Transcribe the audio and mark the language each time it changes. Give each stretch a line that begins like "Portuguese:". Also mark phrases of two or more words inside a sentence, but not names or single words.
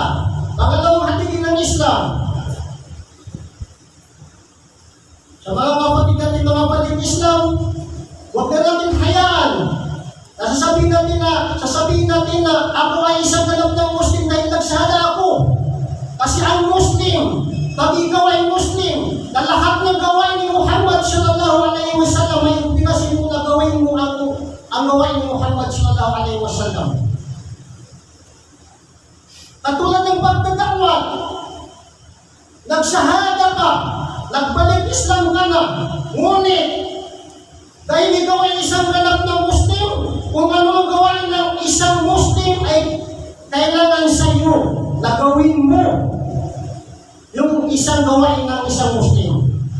Filipino: Pangalawang haligi ng Islam. Sa mga kapatid natin, mga kapatid Islam, sasabihin natin na ako ay isang ganap ng Muslim dahil nagsala ako. Kasi ang Muslim, pag ikaw ay Muslim, na lahat ng gawain ni Muhammad
Arabic: صلى الله عليه وسلم
Filipino: ay pinasin mo na gawin mo ang gawain ni Muhammad
Arabic: صلى الله عليه وسلم.
Filipino: Katulad ng pagdadakwat, nagsahada ka, nagbalik Islam ka na, ngunit dahil ikaw ay isang ganap ng Muslim, kung ano ang gawain ng isang Muslim ay kailangan sa iyo na gawin mo yung isang gawain ng isang Muslim.